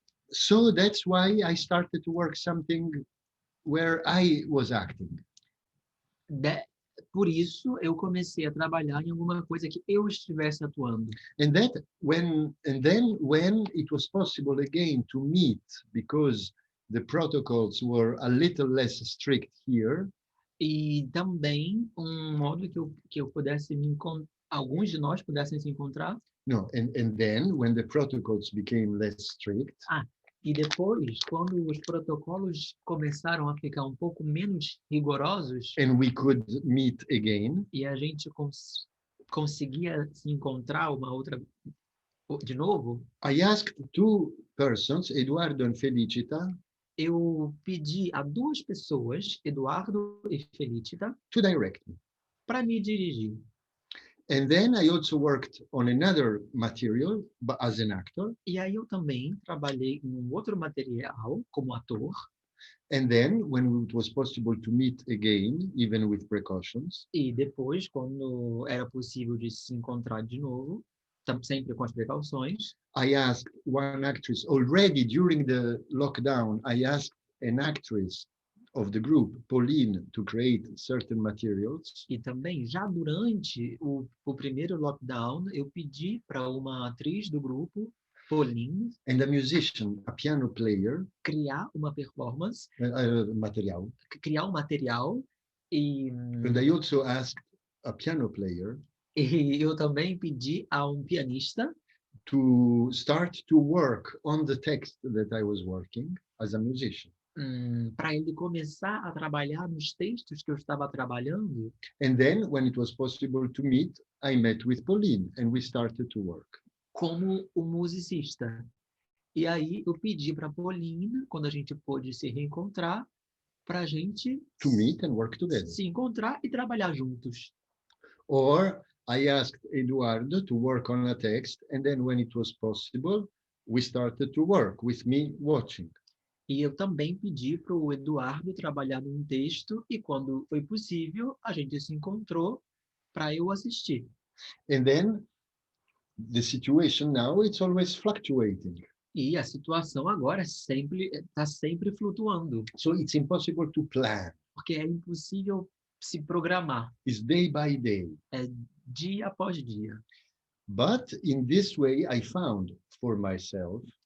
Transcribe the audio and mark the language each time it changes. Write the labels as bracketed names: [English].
[English] So that's why I started to work something where I was acting. [Portuguese] Por isso, eu comecei a trabalhar em alguma coisa que eu estivesse atuando. [English] And then when it was possible again to meet, because the protocols were a little less strict here, [Portuguese] E também um modo que eu pudesse alguns de nós pudessem se encontrar. [English] no, and then when the protocols became less strict, [Portuguese] E depois, quando os protocolos começaram a ficar um pouco menos rigorosos [English] and we could meet again, [Portuguese] e a gente conseguia se encontrar de novo, [English] I asked two persons, Eduardo and Felicita, [Portuguese] eu pedi a duas pessoas, Eduardo e Felicita, [English] to direct me. [Portuguese] para me dirigir. [English] And then I also worked on another material but as an actor. [Portuguese] E aí eu também trabalhei em um outro material como ator. [English] And then when it was possible to meet again, even with precautions, [Portuguese] E depois, quando era possível de se encontrar de novo, sempre com as precauções, [English] I asked one actress already during the lockdown, I asked an actress of the group, Pauline, to create certain materials. [Portuguese] e também já durante o primeiro lockdown, eu pedi para uma atriz do grupo, Pauline, [English] And a musician, a piano player, [Portuguese] criar uma performance, [English] material. [Portuguese] criar um material, e [English] And I also asked a piano player [Portuguese] eu também pedi a um pianista [English] to start to work on the text that I was working as a musician. [Portuguese] para ele começar a trabalhar nos textos que eu estava trabalhando. [English] And then when it was possible to meet, I met with Pauline and we started to work. [Portuguese] Como um musicista. E aí eu pedi para a Paulina, quando a gente pôde se reencontrar, para a gente [English] To meet and work together. [Portuguese] se encontrar e trabalhar juntos. [English] Or I asked Eduardo to work on a text, and then when it was possible, we started to work with me watching. [Portuguese] E eu também pedi para o Eduardo trabalhar num texto, e quando foi possível, a gente se encontrou para eu assistir. [English] And then the situation now, it's always fluctuating. [Portuguese] E a situação agora está sempre flutuando, [English] So it's impossible to plan. [Portuguese] porque é impossível se programar. [English] It's day by day. [Portuguese] É dia após dia. [English] But in this way, I found for myself